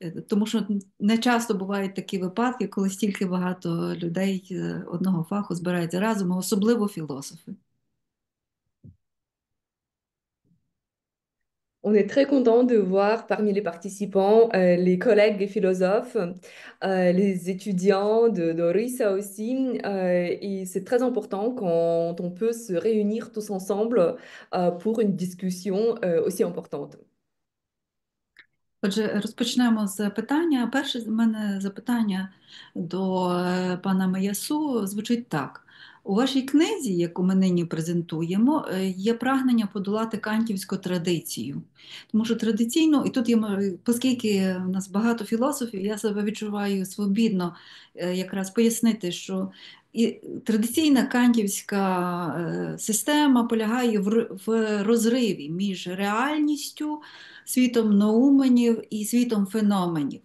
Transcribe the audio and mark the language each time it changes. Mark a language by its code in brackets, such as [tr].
[uk] Тому що не часто бувають такі випадки, коли стільки багато людей одного фаху збираються разом, а особливо філософи. [fr] On est très content de voir parmi les participants les collègues des philosophes, les étudiants de Rissa aussi. Et c'est très important quand on peut se réunir tous ensemble pour une discussion aussi importante. [uk] Отже, розпочнемо з питання. Перше з мене запитання до пана Меясу звучить так. У вашій книзі, яку ми нині презентуємо, є прагнення подолати кантівську традицію. Тому що традиційно, і тут оскільки у нас багато філософів, я себе відчуваю свобідно якраз пояснити, що і традиційна кантівська система полягає в розриві між реальністю, світом ноуменів і світом феноменів.